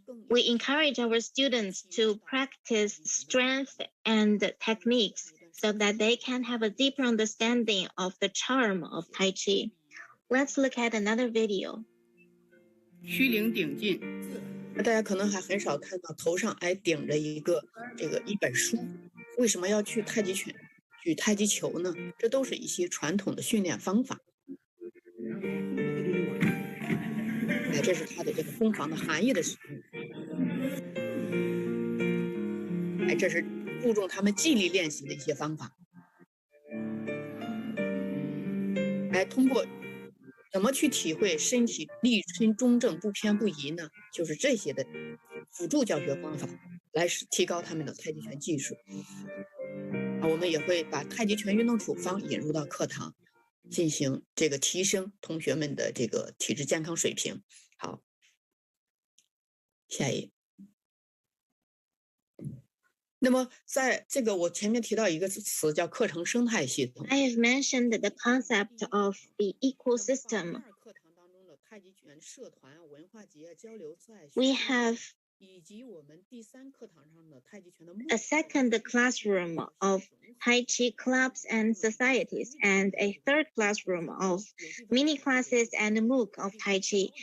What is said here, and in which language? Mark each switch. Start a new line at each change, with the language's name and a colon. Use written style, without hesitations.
English: We encourage our students to practice strength and techniques so that they can have a deeper understanding of the charm of Tai Chi. Let's look at another video.
Chinese: 虚灵顶进，大家可能还很少看到头上还顶着一本书。为什么要去太极拳、举太极球呢？这都是一些传统的训练方法。这是它的这个攻防的含义的使用。这是注重他们记忆力练习的一些方法。通过怎么去体会身体立身中正、不偏不倚呢？就是这些的辅助教学方法，来提高他们的太极拳技术。我们也会把太极拳运动处方引入到课堂，进行这个提升同学们的这个体质健康水平。好，下一页。那么在这个我前面提到一个词叫课程生态系统。
English: I have mentioned the concept of the ecosystem. We have a second classroom of Tai Chi clubs and societies, and a third classroom of mini classes and MOOC of Tai Chi.